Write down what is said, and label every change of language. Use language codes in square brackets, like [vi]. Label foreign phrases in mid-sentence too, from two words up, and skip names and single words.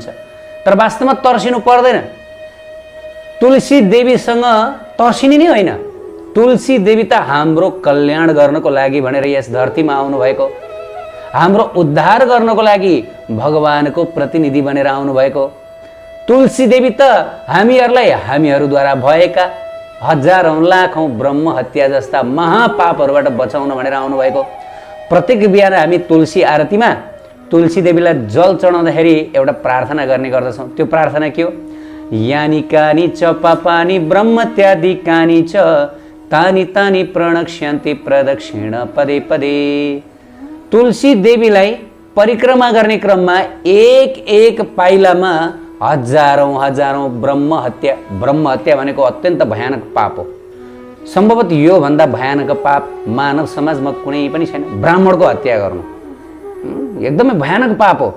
[ne] तर वास्तवमा तर्सिनु पर्दैन। तुलसी देवीसँग तर्सिने नै होइन, तुलसी देवी त हाम्रो कल्याण गर्नको लागि भनेर यस धरतीमा आउनुभएको, हाम्रो उद्धार गर्नको लागि भगवानको प्रतिनिधि बनेर आउनुभएको तुलसी देवी त हामीहरूलाई हामीहरूद्वारा भएका हजारौं लाखौं ब्रह्म हत्या जस्ता महापापहरूबाट बचाउन भनेर आउनुभएको। प्रत्येक बिहान हामी तुलसी आरतीमा तुलसी देवीलाई जल चढाउँदाखेरि एउटा प्रार्थना गर्ने गर्दछौँ। त्यो प्रार्थना के हो? [sa] यानी कानी च पापानि ब्रह्मत्यादि कानी च तानि तानि प्रणक्ष्यन्ति प्रदक्षिण पदे पदे। [ne] तुलसी देवीलाई परिक्रमा गर्ने क्रममा एक एक पाइलामा हजारौं हजारौं ब्रह्म हत्या भनेको अत्यन्त भयानक पाप हो। सम्भवतः यो भन्दा भयानक पाप मानव समाजमा कुनै पनि छैन। ब्राह्मणको हत्या गर्नु एकदमै भयानक पाप हो।